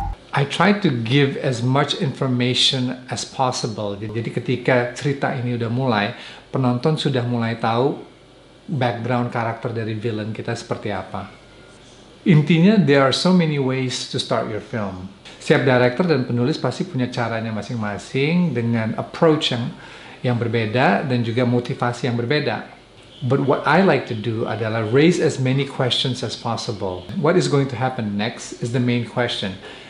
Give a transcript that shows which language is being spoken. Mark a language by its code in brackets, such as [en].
[en] I try to give as much information as possible. [id] Jadi ketika cerita ini udah mulai, penonton sudah mulai tahu background karakter dari villain kita seperti apa. Intinya, [en] there are so many ways to start your film. [id] Setiap director dan penulis pasti punya caranya masing-masing dengan approach yang berbeda dan juga motivasi yang berbeda. [en] But what I like to do [id] adalah [en] raise as many questions as possible. What is going to happen next is the main question.